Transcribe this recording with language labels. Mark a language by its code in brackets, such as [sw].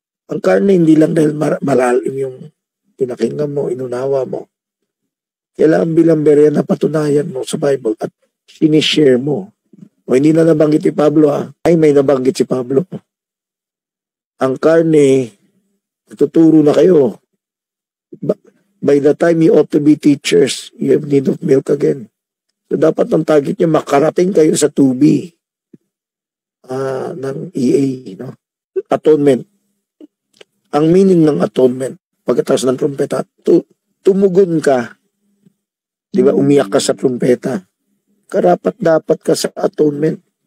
[tl] Ang karne hindi lang dahil malalim yung pinakinggan mo, inunawa mo. Kailangan bilang berya na patunayan mo sa Bible at sinishare mo. O hindi na nabanggit si Pablo ay may nabanggit si Pablo. Ang karne, tuturo na kayo. [en] By the time you ought to be teachers, you have need of milk again. [tl] So dapat ang target nyo, makarating kayo sa 2B ng EA, no? Atonement. Ang meaning ng atonement, pagkatapos ng trumpeta, tumugon ka. Di ba, umiyak ka sa trumpeta. Karapat-dapat ka sa atonement.